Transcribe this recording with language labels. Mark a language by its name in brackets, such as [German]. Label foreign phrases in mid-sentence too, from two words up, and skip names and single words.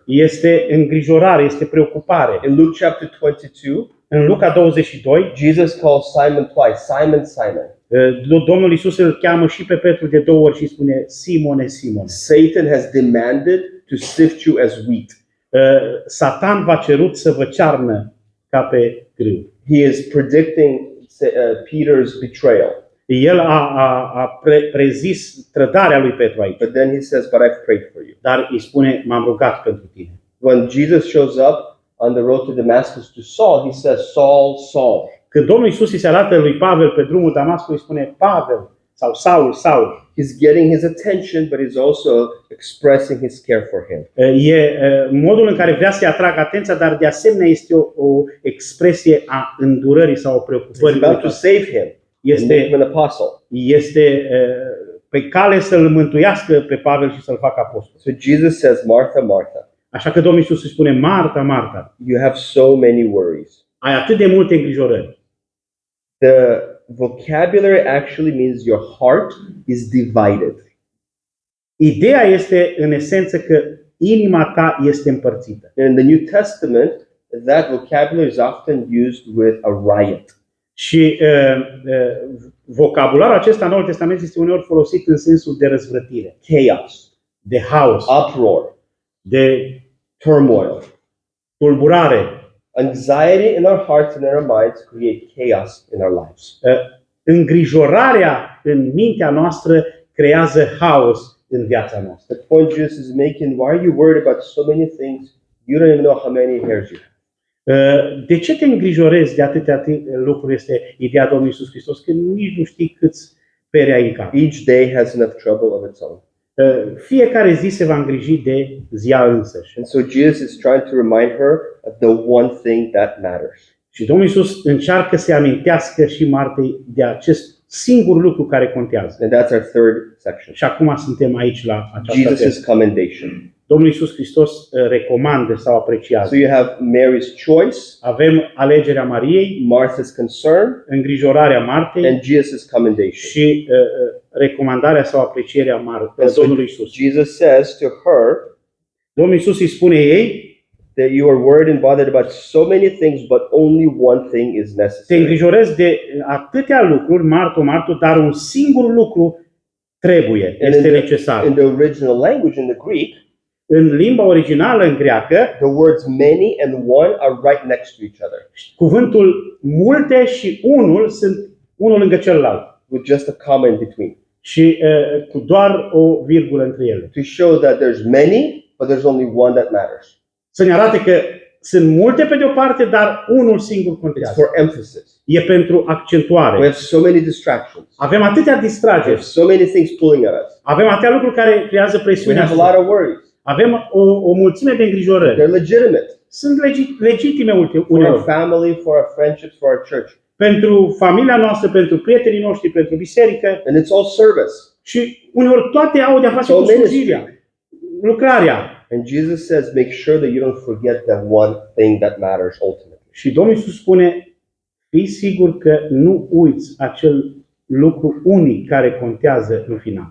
[Romanian] Este îngrijorare, este preocupare. [English] In Luke chapter 22, [Romanian] În Luca 22, [English] Jesus calls Simon twice, Simon, Simon. [Romanian] Domnul Iisus îl cheamă și pe Petru de 2 ori și spune Simone, Simone. [English] Satan has demanded to sift you as wheat. [Romanian] Satan v-a cerut să vă cearnă ca pe grâu. [English] He is predicting Peter's betrayal. [Romanian] El a prezis trădarea lui Petru aici, [English] But then he says, but I've prayed for you. [Romanian] dar îi spune, m-am rugat pentru tine. [English] When Jesus shows up on the road to Damascus to Saul, he says, Saul, Saul. [Romanian] Când Domnul Iisus îi se arată lui Pavel pe drumul Damascului, îi spune, Pavel, sau Saul. [English] He's getting his attention, but he's also expressing his care for him. [Romanian] E modul în care vrea să-i atragă atenția, dar de asemenea este o expresie a îndurării sau a [English] He's [Romanian] preocupării. [English] about to save him and make him [Romanian] Este, [English] an apostle. [Romanian] este pe cale să-l mântuiască pe Pavel și să-l facă apostol. [English] So Jesus says, Martha, Martha, [Romanian] Așa că Domnul Iisus îi spune, Marta, Marta, [English] you have so many worries. [Romanian] ai atât de multe îngrijorări. [English] The vocabulary actually means your heart is divided. [Romanian] Ideea este în esență că inima ta este împărțită. [English] In the New Testament, that vocabulary is often used with a riot. [Romanian] Și vocabularul acesta în Noul Testament este uneori folosit în sensul de răzvrătire, [English] Chaos, [Romanian] de haos, [English] uproar, [Romanian] de [English] turmoil. [Romanian] tulburare. [English] Anxiety in our hearts and in our minds create chaos in our lives. [Romanian] Îngrijorarea în mintea noastră creează haos în viața noastră. [English] The point Jesus is making, why are you worried about so many things? You don't even know how many hairs you have. [Romanian] De ce te îngrijorezi de atâtea lucruri? Este ideea Domnului Iisus Hristos, că nici nu știi câți pere ai în cap. [English] Each day has enough trouble of its own. [Romanian] Fiecare zi se va îngriji de ziua însăși. [English] And so Jesus is trying to remind her of the one thing that matters. [Romanian] Și Domnul Iisus încearcă să amintească și Martei de acest singur lucru care contează. [English] And that's our third section. [Romanian] Și acum suntem aici la această [English] Jesus' [Romanian] temă. [English] commendation. [Romanian] Domnul Iisus Hristos recomandă sau apreciază. [English] So you have Mary's choice, [Romanian] Avem alegerea Mariei, [English] Martha's concern, [Romanian] îngrijorarea Martei [English] and Jesus' commendation. [Romanian] și recomandarea sau aprecierea [English] And so [Romanian] Domnului Iisus. [English] Jesus says to her [Romanian] Domnul Iisus îi spune ei, [English] that you are worried and bothered about so many things, but only one thing is [Romanian] te [English] necessary. [Romanian] îngrijorezi de atâtea lucruri, Marto, dar un singur lucru trebuie, este necesar. [English] In the original language, in the Greek, [Romanian] În limba originală, în greacă, [English] the words many and one are right next to each other, [Romanian] cuvântul multe și unul sunt unul lângă celălalt [English] with just a comma in between, [Romanian] și cu doar o virgulă între ele. [English] to show that there's many, but there's only one that matters. [Romanian] Să ne arate că sunt multe pe de o parte, dar unul singur [English] It's [Romanian] contează. [English] for emphasis. [Romanian] E pentru [English] We [Romanian] accentuare. [English] have so many distractions. [Romanian] Avem atâtea [English] We have [Romanian] distrageri, [English] so many things pulling at us. [Romanian] avem atâtea lucruri care creează [English] We [Romanian] presiune. [English] have a lot of worries. [Romanian] Avem o mulțime de îngrijorări. [English] They're legitimate [Romanian] Sunt legitime [English] for our [Romanian] uneori. [English] family, for our friendships, for our church. [Romanian] Pentru familia noastră, pentru prietenii noștri, pentru biserică. [English] And it's all service. [Romanian] Și uneori toate au de-a face [English] It's [Romanian] cu [English] all [Romanian] slujirea, [English] ministry. [Romanian] lucrarea. [English] And Jesus says, make sure that you don't forget that one thing that matters ultimately. [Romanian] Și Domnul Iisus spune, fii sigur că nu uiți acel lucru unic care contează în final.